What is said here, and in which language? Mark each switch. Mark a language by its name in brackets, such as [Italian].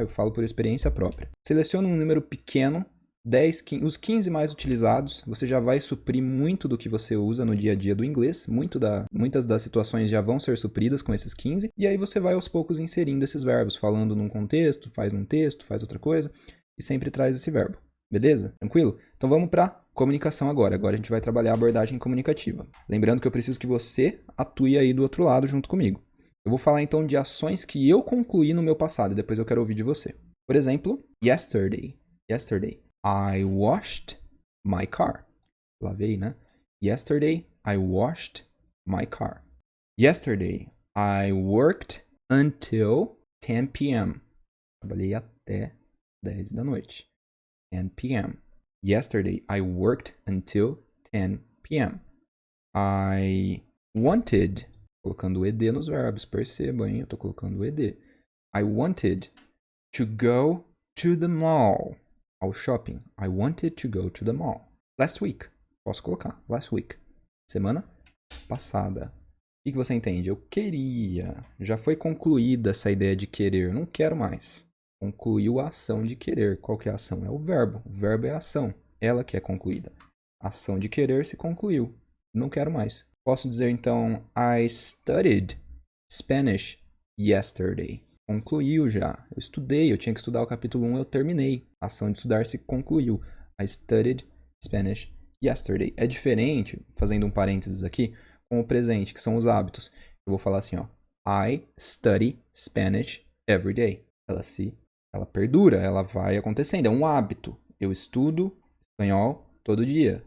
[Portuguese] Eu falo por experiência própria. Seleciona um número pequeno, 10, 15, os 15 mais utilizados, você já vai suprir muito do que você usa no dia a dia do inglês, muitas das situações já vão ser supridas com esses 15, e aí você vai aos poucos inserindo esses verbos, falando num contexto, faz num texto, faz outra coisa, e sempre traz esse verbo. Beleza? Tranquilo? Então vamos para comunicação agora. Agora a gente vai trabalhar a abordagem comunicativa. Lembrando que eu preciso que você atue aí do outro lado junto comigo. Eu vou falar então de ações que eu concluí no meu passado e depois eu quero ouvir de você. Por exemplo, yesterday. [English] Yesterday, I washed my car. [Portuguese] Lavei, né? [English] Yesterday, I washed my car. Yesterday, I worked until 10 p.m. [Portuguese] Trabalhei até 10 da noite. 10 p.m. [English] Yesterday, I worked until 10 p.m. I wanted, [Portuguese] colocando o ed nos verbos, percebam, hein? Eu tô colocando o ed. [English] I wanted to go to the mall. [Portuguese] Ao shopping. [English] I wanted to go to the mall. Last week. [Portuguese] Posso colocar. Last week. Semana passada. O que você entende? Eu queria. Já foi concluída essa ideia de querer. Não quero mais. Concluiu a ação de querer. Qual que é a ação? É o verbo. O verbo é a ação. Ela que é concluída. A ação de querer se concluiu. Não quero mais. Posso dizer então, [English] I studied Spanish yesterday. [Portuguese] Concluiu já. Eu estudei, eu tinha que estudar o capítulo 1, eu terminei. A ação de estudar se concluiu. [English] I studied Spanish yesterday. [Portuguese] É diferente, fazendo um parênteses aqui, com o presente, que são os hábitos. Eu vou falar assim, ó. [English] I study Spanish every day. [Portuguese] Ela perdura, ela vai acontecendo. É um hábito. Eu estudo espanhol todo dia.